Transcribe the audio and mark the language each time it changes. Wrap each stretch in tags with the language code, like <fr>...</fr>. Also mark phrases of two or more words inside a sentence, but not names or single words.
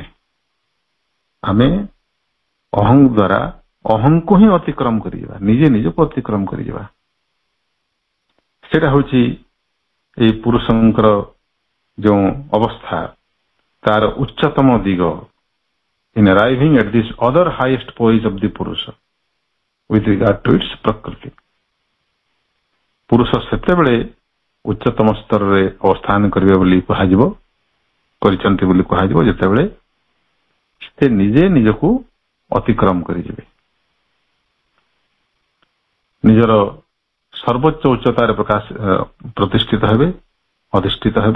<or>ଆମେ ଅହଂ ଦ୍ୱାରା ଅହଂକୁ ହିଁ ଅତିକ୍ରମ କରିଯିବା, ନିଜେ ନିଜକୁ ଅତିକ୍ରମ କରିଯିବା। ସେଇଟା ହେଉଛି ଏଇ ପୁରୁଷଙ୍କର ଯେଉଁ ଅବସ୍ଥା, ତାର ଉଚ୍ଚତମ ଦିଗ।</or> <en>in arriving at this utter highest poise of the ପୁରୁଷ with regard to its ପ୍ରକୃତି।</en> <or>ପୁରୁଷ ସେତେବେଳେ ଉଚ୍ଚତମ ସ୍ତରରେ ଅବସ୍ଥାନ କରିବେ ବୋଲି କୁହାଯିବ, କରିଛନ୍ତି ବୋଲି କୁହାଯିବ, ଯେତେବେଳେ ସେ ନିଜେ ନିଜକୁ ଅତିକ୍ରମ କରିଯିବେ, ନିଜର ସର୍ବୋଚ୍ଚ ଉଚ୍ଚତାରେ ପ୍ରତିଷ୍ଠିତ ହେବେ, ଅଧିଷ୍ଠିତ ହେବେ।</or>